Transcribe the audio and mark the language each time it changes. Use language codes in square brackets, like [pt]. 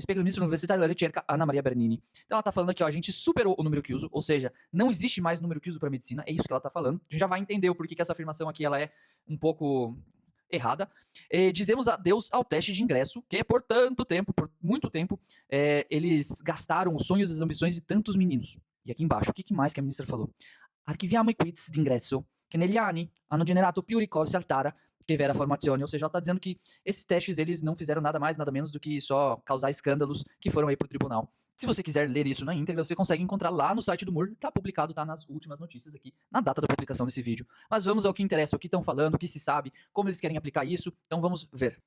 [it] Spiega il ministro universitario della ricerca, Anna Maria Bernini. [pt] Então ela está falando aqui, ó, a gente superou o número chiuso, ou seja, não existe mais número chiuso para medicina, é isso que ela está falando. A gente já vai entender o porquê que essa afirmação aqui ela é um pouco errada. Dizemos adeus ao teste de ingresso, que por tanto tempo, por muito tempo, eles gastaram os sonhos e as ambições de tantos meninos. E aqui embaixo, o que mais que a ministra falou? [it] Archiviamo i quiz di ingresso, che negli anni hanno generato più ricorsi al TARA che vera formazione. [pt] Ou seja, ela está dizendo que esses testes eles não fizeram nada mais, nada menos do que só causar escândalos que foram aí pro tribunal. Se você quiser ler isso na íntegra, você consegue encontrar lá no site do MUR, tá publicado, tá nas últimas notícias aqui, na data da publicação desse vídeo. Mas vamos ao que interessa, o que estão falando, o que se sabe, como eles querem aplicar isso, então vamos ver.